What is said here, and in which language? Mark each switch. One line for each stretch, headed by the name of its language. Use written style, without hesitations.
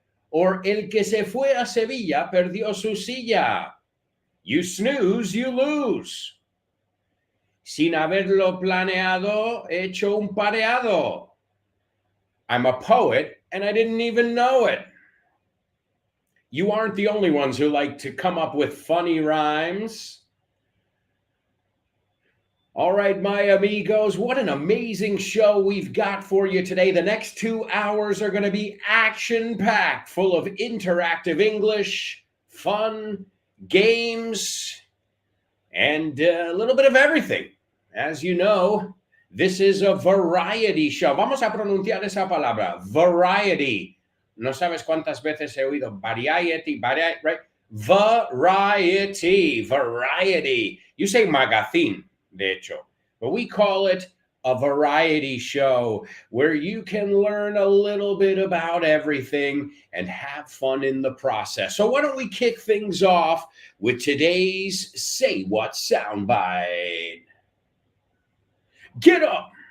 Spanish: Or el que se fue a Sevilla perdió su silla.
English: You snooze, you lose.
Spanish: Sin haberlo planeado, hecho un pareado.
English: I'm a poet and I didn't even know it. You aren't the only ones who like to come up with funny rhymes. All right, my amigos, what an amazing show we've got for you today. The next 2 hours are going to be action-packed, full of interactive English, fun, games, and a little bit of everything. As you know, this is a variety show.
Spanish: Vamos a pronunciar esa palabra, variety. No sabes cuántas veces he oído variety, right?
English: Variety. You say magazine,
Spanish: de hecho,
English: but we call it a variety show where you can learn a little bit about everything and have fun in the process. So why don't we kick things off with today's Say What soundbite. Get up.